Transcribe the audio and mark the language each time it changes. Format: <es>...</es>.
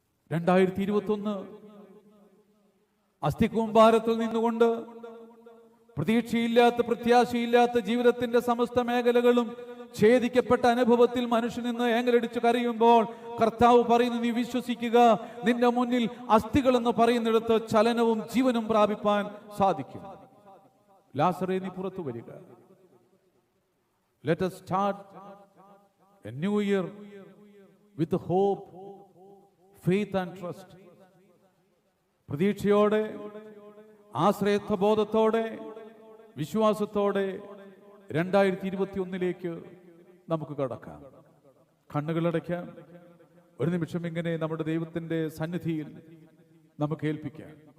<ml>2021 അസ്ഥികൂമ്പാരത്തിൽ നിന്നുകൊണ്ട് പ്രതീക്ഷയില്ലാത്ത, പ്രത്യാശയില്ലാത്ത ജീവിതത്തിന്റെ സമസ്ത മേഖലകളും ഛേദിക്കപ്പെട്ട അനുഭവത്തിൽ മനുഷ്യൻ നിന്ന് ഏങ്ങലടിച്ചു കരയുമ്പോൾ കർത്താവ് പറയുന്നു, നീ വിശ്വസിക്കുക, നിന്റെ മുന്നിൽ അസ്ഥികൾ എന്ന് പറയുന്നിടത്ത് ചലനവും ജീവനും പ്രാപിപ്പാൻ സാധിക്കും. ലാസറേ, നീ പുറത്തു വരിക.</ml> <en>Let us start a new year with hope, faith and trust.</en> <ml>പ്രതീക്ഷയോടെ, ആശ്രയത്വബോധത്തോടെ, വിശ്വാസത്തോടെ 2021 നമുക്ക് കടക്കാം. കണ്ണുകളടയ്ക്കാം. ഒരു നിമിഷം ഇങ്ങനെ നമ്മുടെ ദൈവത്തിന്റെ സന്നിധിയിൽ നമുക്ക് ഏൽപ്പിക്കാം.</ml>